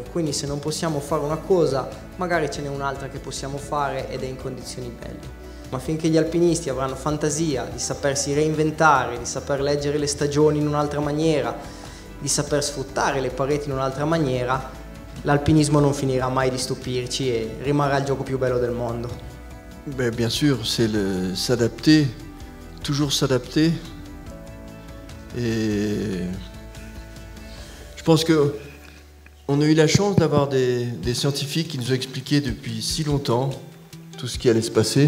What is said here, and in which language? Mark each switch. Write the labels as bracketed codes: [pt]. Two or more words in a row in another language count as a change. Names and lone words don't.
[it] Quindi se non possiamo fare una cosa, magari ce n'è un'altra che possiamo fare ed è in condizioni belle. Ma finché gli alpinisti avranno fantasia di sapersi reinventare, di saper leggere le stagioni in un'altra maniera, di saper sfruttare le pareti in un'altra maniera, l'alpinismo non finirà mai di stupirci e rimarrà il gioco più bello del mondo. [fr] Bien sûr, c'est s'adapter, toujours s'adapter. Et je pense qu'on a eu la chance d'avoir des scientifiques qui nous ont expliqué depuis si longtemps tout ce qui allait se passer.